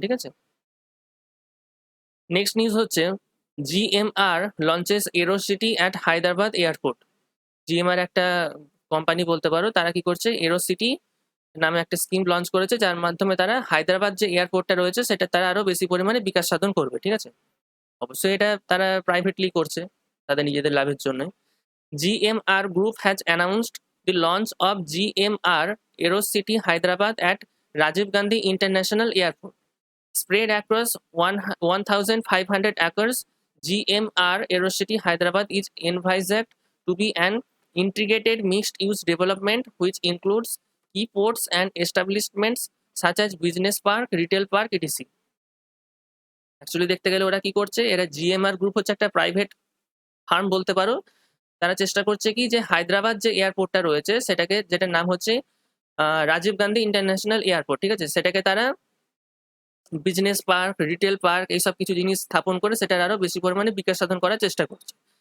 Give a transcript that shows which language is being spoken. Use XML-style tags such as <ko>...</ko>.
<bn>ঠিক আছে, next news হচ্ছে GMR launches এরোসিটি at Hyderabad airport. GMR একটা কোম্পানি বলতে পারো, তারা কি করছে, এরোসিটি নামে একটা স্কিম লঞ্চ করেছে, যার মাধ্যমে তারা হায়দ্রাবাদ যে এয়ারপোর্টটা রয়েছে সেটা তারা আরো বেশি পরিমাণে বিকাশ সাধন করবে। ঠিক আছে, অবশ্যই এটা তারা প্রাইভেটলি করছে তাদের নিজেদের লাভের জন্য।</bn> <en>GMR Group has announced the launch of GMR Aerocity Hyderabad at Rajiv Gandhi International Airport. spread across 1,500 acres. GMR Aerocity Hyderabad is envisaged to be an integrated mixed-use development which includes key ports and establishments such as business park, retail park, etc.</en> <bn>Actually দেখতে গেলে ওরা কি করছে, এরা GMR group হচ্ছে একটা private farm বলতে পারো। তারা চেষ্টা করছে কি যে হায়দ্রাবাদ যে এয়ারপোর্টটা রয়েছে সেটাকে, যেটার নাম হচ্ছে রাজীব গান্ধী ইন্টারন্যাশনাল এয়ারপোর্ট, ঠিক আছে, সেটাকে তারা বিজনেস পার্ক, রিটেল পার্ক এইসব কিছু জিনিস স্থাপন করে সেটার আরো বেশি পরিমাণে বিকাশ সাধন করার চেষ্টা করছে।</bn>